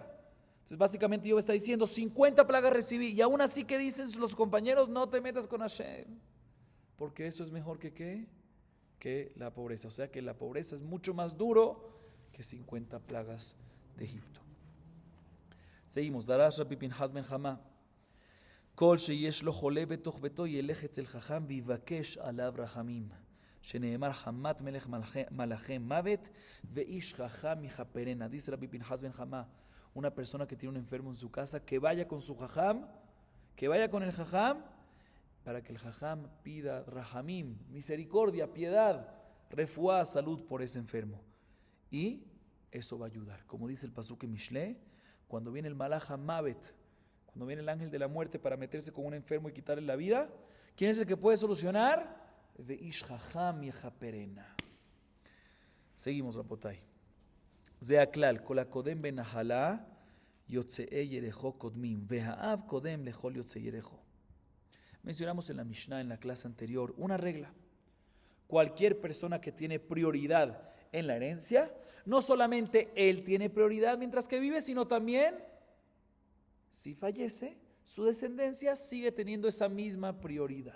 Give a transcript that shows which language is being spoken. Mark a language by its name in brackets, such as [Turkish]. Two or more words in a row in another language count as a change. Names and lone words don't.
[Spanish] Entonces básicamente Job está diciendo 50 plagas recibí, y aún así que dicen los compañeros, no te metas con Hashem, porque eso es mejor que ¿qué? Que la pobreza. O sea que la pobreza es mucho más duro que 50 plagas de Egipto. Seguimos. [Hebrew] דרש רבי פנחס בן חמא כל שיש לו חולה בתוך ביתו ילך אצל חכם ויבקש עליו רחמים. שנאמר חמת מלך מלאכי מות ואיש חכם יכפרנה. [Spanish] Dice Rabbi Pinhas ben Chama, una persona que tiene un enfermo en su casa, que vaya con su chacham, que vaya con el chacham, para que el jajam pida rahamim, misericordia, piedad, refuá, salud por ese enfermo. Y eso va a ayudar. Como dice el pasuk en Mishle, cuando viene el [Hebrew] מלאך מות, [Spanish] cuando viene el ángel de la muerte para meterse con un enfermo y quitarle la vida, ¿quién es el que puede solucionar? [Hebrew] ואיש חכם יכפרנה. [Spanish] Seguimos, Rabotai. [Hebrew] זה הכלל כל הקודם בנחלה יוצאי ירכו קודמים והאב קודם לכל יוצאי ירכו. [Spanish] Mencionamos en la Mishnah, en la clase anterior, una regla. Cualquier persona que tiene prioridad en la herencia, no solamente él tiene prioridad mientras que vive, sino también Si fallece, su descendencia sigue teniendo esa misma prioridad.